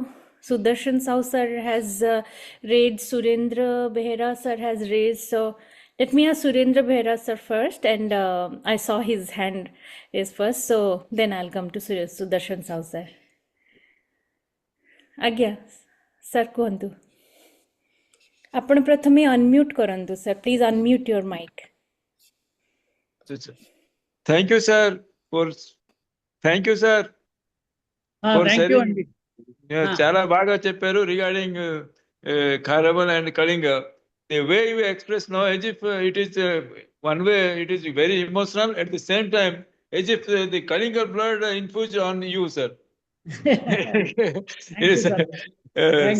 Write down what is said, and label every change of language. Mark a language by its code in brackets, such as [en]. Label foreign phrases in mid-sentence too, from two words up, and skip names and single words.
[en] Sudarshan Sahu sir has raised, Surendra Behera sir has raised. So let me ask Surendra Behera sir first, and I saw his hand raised first, so then I'll come to Sudarshan Sahu sir. [or] ଆଜ୍ଞା, sir କୁହନ୍ତୁ. ଆପଣ ପ୍ରଥମେ ଅନମ୍ୟୁଟ୍ କରନ୍ତୁ sir. [en] Please unmute your mic. Thank you, sir, for Thank you, sir, for Thank you, sharing. Andy. [te] చాలా బాగా చెప్పారు [en] regarding Karaval and Kalinga. The way you express now, as if it is one way, it is very emotional. At the same time, as if the Kalinga blood infused on you, sir. Thank you, Yes, sir. Thank